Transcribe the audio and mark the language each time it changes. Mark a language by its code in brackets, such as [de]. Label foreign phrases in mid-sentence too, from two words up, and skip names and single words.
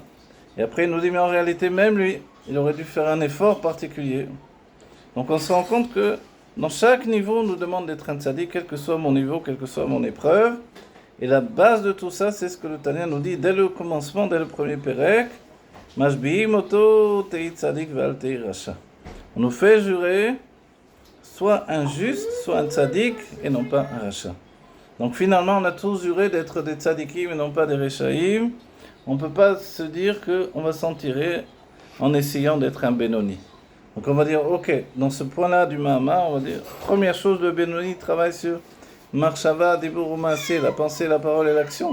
[fr] Et après, il nous dit, mais en réalité, même lui, il aurait dû faire un effort particulier. Donc, on se rend compte que dans chaque niveau, on nous demande d'être un tzaddik, quel que soit mon niveau, quelle que soit mon épreuve. Et la base de tout ça, c'est ce que le Tanya nous dit dès le commencement, dès le premier Pérec. [he] משביעים אותו תהי צדיק ואל תהי רשע. [fr] On nous fait jurer soit un juste, soit un tzaddik, et non pas un rasha. Donc finalement, on a tous juré d'être des tzadikim et non pas des rechaïm. On ne peut pas se dire qu'on va s'en tirer en essayant d'être un Benoni. Donc on va dire, ok, dans ce point-là du Mahama, on va dire, première chose, le Benoni travaille sur [he] מחשבה, דיבור ומעשה, [fr] la pensée, la parole et l'action.